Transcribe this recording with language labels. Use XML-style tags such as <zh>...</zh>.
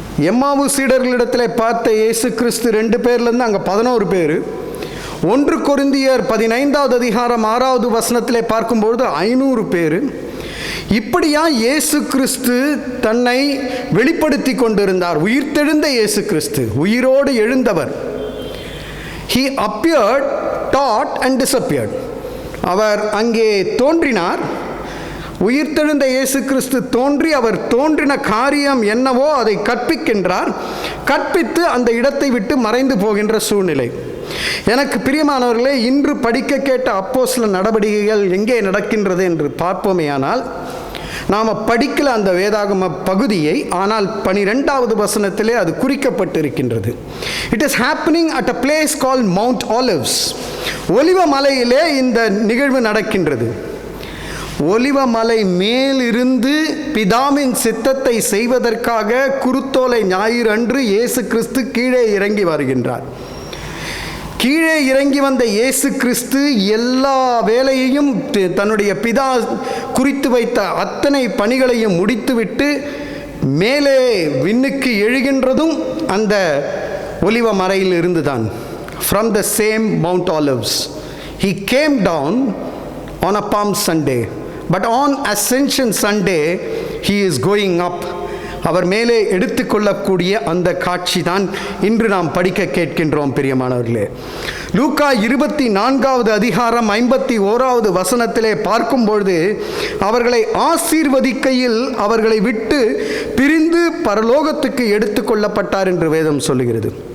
<ta>எம்மாவு சீடர்களிடத்தில் பார்த்த இயேசு கிறிஸ்து 2 பேர்லேருந்து அங்கே 11 பேர். 1 கொரிந்தியர் 15வது அதிகாரம் 6வது வசனத்திலே பார்க்கும்பொழுது 500 பேர். இப்படியா இயேசு கிறிஸ்து தன்னை வெளிப்படுத்தி கொண்டிருந்தார். உயிர்த்தெழுந்த இயேசு கிறிஸ்து, உயிரோடு எழுந்தவர்.</ta> <en>He appeared, taught and disappeared.</en> <ta>அவர் அங்கே தோன்றினார், உயிர்த்தெழுந்த இயேசு கிறிஸ்து தோன்றி அவர் தோன்றின காரியம் என்னவோ அதை கற்பிக்கின்றார். கற்பித்து அந்த இடத்தை விட்டு மறைந்து போகின்ற சூழ்நிலை. எனக்கு பிரியமானவர்களே, இன்று படிக்க கேட்ட அப்போஸ்தலர் நடவடிக்கைகள் எங்கே நடக்கின்றது என்று பார்ப்போமேயானால், நாம் படிக்கல அந்த வேதாகம பகுதியை, ஆனால் 12வது வசனத்திலே அது குறிக்கப்பட்டிருக்கின்றது.</ta> <en>It is happening at a place called Mount Olives.</en> <ta>ஒலிவ மலையிலே இந்த நிகழ்வு நடக்கின்றது. ஒலிவ மலை மேலிருந்து பிதாவின் சித்தத்தை செய்வதற்காக குருத்தோலை ஞாயிறு அன்று இயேசு கிறிஸ்து கீழே இறங்கி வருகின்றார். கீழே இறங்கி வந்த இயேசு கிறிஸ்து எல்லா வேலையையும் தன்னுடைய பிதா குறித்து வைத்த அத்தனை பணிகளையும் முடித்துவிட்டு மேலே விண்ணுக்கு எழுகின்றதும் அந்த ஒலிவ மலையில் இருந்துதான்.</ta> <en>From the same Mount Olives. He came down on a Palm Sunday. But on Ascension Sunday, he is going up.</en> <ta>அவர் மேலே எடுத்துக்கொள்ளக்கூடிய அந்த காட்சி தான் இன்று நாம் படிக்க கேட்கின்றோம் பிரியமானவர்களே. லூக்கா 24வது அதிகாரம் 51வது வசனத்திலே பார்க்கும்பொழுது, அவர்களை ஆசீர்வதிக்கையில் அவர்களை விட்டு பிரிந்து பரலோகத்துக்கு எடுத்துக்கொள்ளப்பட்டார் என்று வேதம் சொல்லுகிறது.</ta>